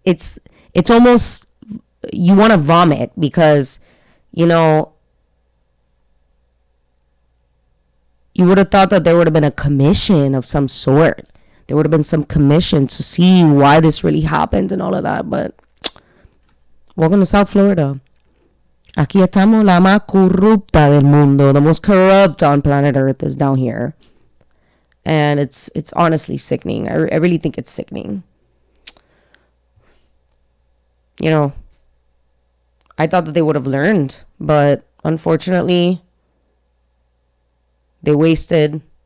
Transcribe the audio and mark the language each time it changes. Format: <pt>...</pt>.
<en>It's almost, you want to vomit because, you would have thought that there would have been a commission of some sort. There would have been some commission to see why this really happened and all of that. But welcome to South Florida.</en> <es>Aquí estamos, la más corrupta del mundo.</es> <en>The most corrupt on planet Earth is down here. And it's honestly sickening. I really think it's sickening. I thought that they would have learned. But unfortunately, they wasted.</en>